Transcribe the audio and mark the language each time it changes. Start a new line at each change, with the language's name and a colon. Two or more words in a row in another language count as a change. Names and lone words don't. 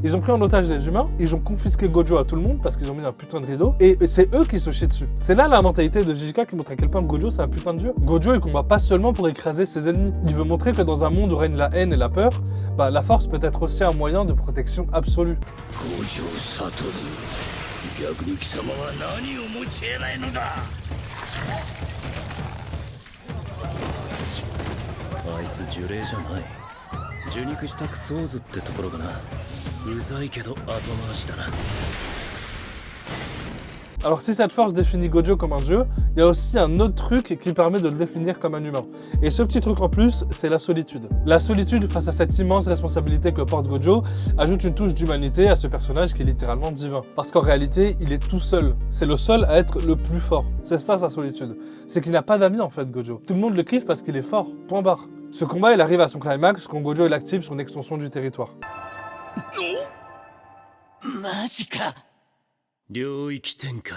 French: Ils ont pris en otage les humains, ils ont confisqué Gojo à tout le monde parce qu'ils ont mis un putain de rideau, et c'est eux qui se chient dessus. C'est là la mentalité de JJK qui montre à quel point Gojo c'est un putain de dieu. Gojo il combat pas seulement pour écraser ses ennemis. Il veut montrer que dans un monde où règne la haine et la peur, bah la force peut être aussi un moyen de protection absolue.
Japanese: 逆に貴様は何を持ち得ないのだ。あいつ呪霊じゃない。受肉したクソーズってところかな。うざいけど後回しだな。
French: Alors si cette force définit Gojo comme un dieu, il y a aussi un autre truc qui permet de le définir comme un humain. Et ce petit truc en plus, c'est la solitude. La solitude face à cette immense responsabilité que porte Gojo ajoute une touche d'humanité à ce personnage qui est littéralement divin. Parce qu'en réalité, il est tout seul. C'est le seul à être le plus fort. C'est ça sa solitude. C'est qu'il n'a pas d'amis en fait, Gojo. Tout le monde le kiffe parce qu'il est fort. Point barre. Ce combat, il arrive à son climax quand Gojo il active son extension du territoire.
Japanese: マジか。領域展開。